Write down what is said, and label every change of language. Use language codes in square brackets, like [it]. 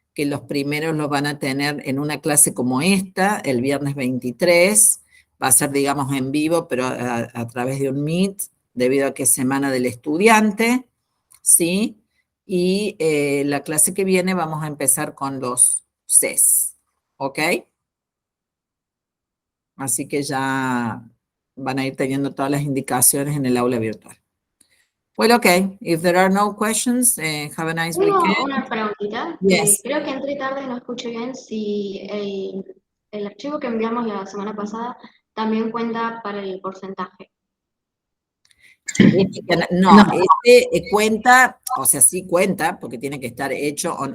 [es] que los primeros los van a tener en una clase como esta, el viernes 23, va a ser, digamos, en vivo, pero a través de un Meet, debido a que es Semana del Estudiante, ¿sí? Y la clase que viene vamos a empezar con los CES, ¿ok? Así que ya van a ir teniendo todas las indicaciones en el aula virtual. [en] Well, okay, if there are no questions, have a nice [es] Tengo [en] weekend. [es] una preguntita. [en] Yes. [es] Creo que entré tarde y no escuché bien si el archivo que enviamos la semana pasada también cuenta para el porcentaje. No, este cuenta, o sea, sí cuenta, porque tiene que estar hecho.